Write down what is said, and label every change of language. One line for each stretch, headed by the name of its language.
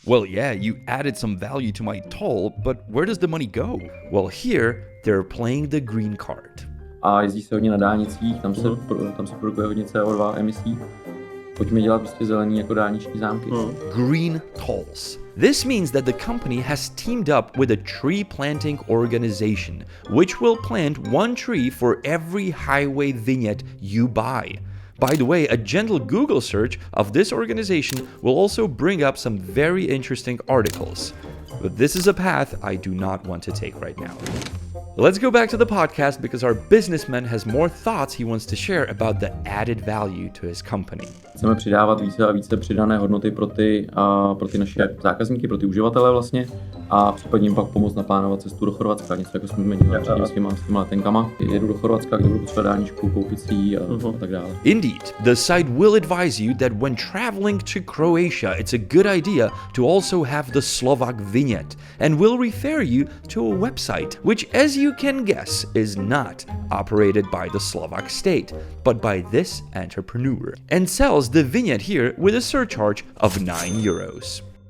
English: Well, yeah, you added some value to my toll, but where does the money go? Well, here, they're playing the green card.
Czech: A jezdí se hodně na dálnicích, tam se produkuje hodně CO2 emisí. Pojďme dělat prostě zelený jako dálniční zámky.
English: Green tolls. This means that the company has teamed up with a tree planting organization, which will plant 1 tree for every highway vignette you buy. By the way, a gentle Google search of this organization will also bring up some very interesting articles. But this is a path I do not want to take right now. Let's go back to the podcast because our businessman has more thoughts he wants to share about the added value to his company.
Czech: Chceme přidávat více a více přidané hodnoty pro ty naše zákazníky, pro ty uživatele vlastně a případně jim pak pomoct naplánovat cestu do Chorvatska, něco jako jsme dělali s těma letenkama. Jedu do Chorvatska, kde budu potřebovat dálničku, koupit si ji a tak dále.
English: Indeed, the site will advise you that when traveling to Croatia, it's a good idea to also have the Slovak vignette and will refer you to a website, which as you can guess is not operated by the Slovak state, but by this entrepreneur, and sells the vignette here with a surcharge of €9.